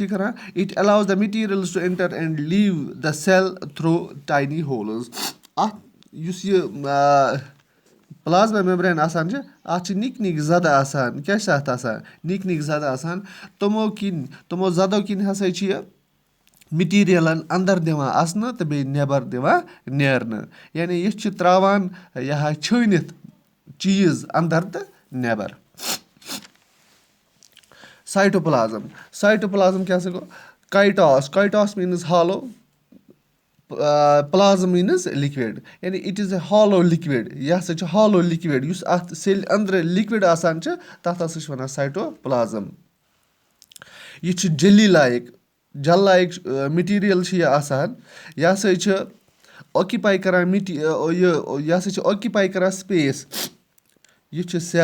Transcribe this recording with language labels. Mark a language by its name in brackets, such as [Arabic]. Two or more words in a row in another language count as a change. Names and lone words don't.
[Kashmiri] یہِ کران [English] it allows the materials to enter and leave the cell through tiny holes [Kashmiri] اَتھ یُس یہِ [English] plasma membrane [Kashmiri] آسان چھِ اَتھ چھِ نِکۍ نِکۍ زَدٕ آسان کیاہ چھِ اَتھ آسان نِکۍ نِکۍ زَدٕ آسان تِمو زَدو کِنۍ ہسا چھِ یہِ مِٹیٖریلن اَندر دِوان اَژنہٕ تہٕ بیٚیہِ نٮ۪بر دِوان نیرنہٕ یعنی یہِ چھِ تراوان یہِ چھٲنِتھ چیٖز اَندر تہٕ نٮ۪بر سایٹوپلازم کیاہ سا گوٚو کایٹاس میٖنٕز ہالو پلازم میٖنٕز لِکوِڈ یعنی [English] it is a hollow liquid [Kashmiri] یہِ ہسا چھُ [English] hollow liquid [Kashmiri] یُس اَتھ سیٚلہِ أنٛدرٕ لِکوِڈ آسان چھِ تَتھ ہسا چھِ وَنان سایٹوپلازم یہِ چھُ [English] jelly like jel like material [Kashmiri] چھِ یہِ آسان یہِ ہسا چھِ آکِپاے کران یہِ ہسا چھِ آکِپاے کران سپیس یہِ چھُ